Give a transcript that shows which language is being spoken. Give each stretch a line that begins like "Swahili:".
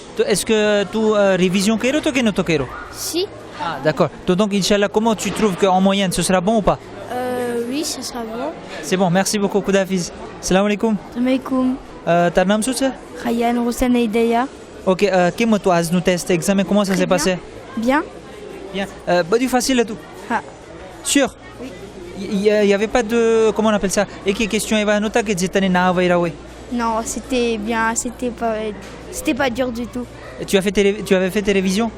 Gujarati: તો
French: est-ce que tu révision
Gujarati: કર્યો તો કે નહોતો કર્યો?
French: Si. Ah d'accord. Donc Inch'Allah, comment tu trouves qu'en moyenne ce sera bon ou pas? Oui, ça sera bon. C'est bon, merci beaucoup, Koudafiz.
Arabic: Salam alaikum. Alaikum.
Gujarati: તારું નામ શું છે? Ryan Hossein Hidaya. Ok, કેમ હતું આજનું test exam,
French: comment ça s'est passé? Bien. Bien.
Gujarati: બધું facile હતું? Ah.
French: Sûr? Oui. Il y avait pas de, comment on appelle ça? Et qui question
Gujarati: એવા નહોતા કે જે તને ના આવડ્યા હોય?
French: Non, c'était bien, c'était pas dur du tout. Et tu avais fait tes révisions?